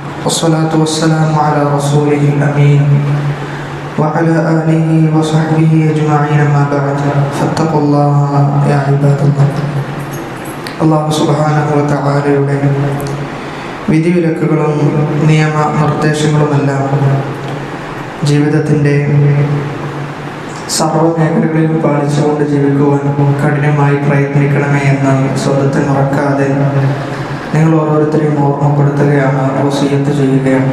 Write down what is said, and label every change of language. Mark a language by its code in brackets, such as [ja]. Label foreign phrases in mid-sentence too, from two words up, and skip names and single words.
[ar] والصلاة والسلام على رسوله الأمين وعلى آله وصحبه أجمعين ما بعد فاتقوا الله يا عباد الله. الله سبحانه وتعالى [ml] വിധിവിലക്കുകളും നിയമ നിർദ്ദേശങ്ങളുമെല്ലാം ജീവിതത്തിൻ്റെ സർവ്വമേഖലകളിലും പാലിച്ചുകൊണ്ട് ജീവിക്കുവാൻ കഠിനമായി പ്രയത്നിക്കണമേ എന്ന് സ്വന്തത്തെ മറക്കാതെ നിങ്ങൾ ഓരോരുത്തരെയും ഓർമ്മപ്പെടുത്തുകയാണ്, വസിയ്യത്ത് ചെയ്യുകയാണ്.